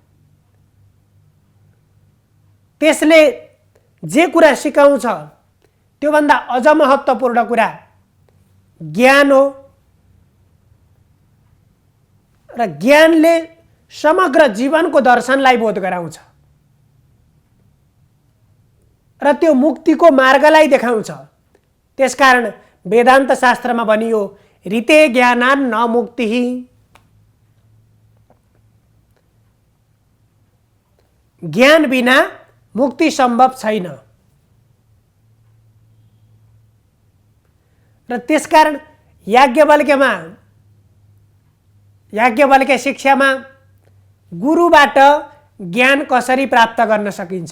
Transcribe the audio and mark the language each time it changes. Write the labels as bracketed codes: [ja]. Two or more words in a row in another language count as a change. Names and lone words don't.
[ne] त्यसले जे कुरा सिकाउँछ त्योभन्दा अझ महत्त्वपूर्ण कुरा ज्ञान हो र ज्ञानले समग्र जीवनको दर्शनलाई बोध गराउँछ र त्यो मुक्तिको मार्गलाई देखाउँछ। त्यसकारण वेदान्त शास्त्रमा भनियो [sa] ऋते ज्ञानान् न मुक्तिः। [ne] ज्ञान बिना मुक्ति सम्भव छैन। र त्यसकारण याज्ञवल्क्य शिक्षामा गुरुबाट ज्ञान कसरी प्राप्त गर्न सकिन्छ।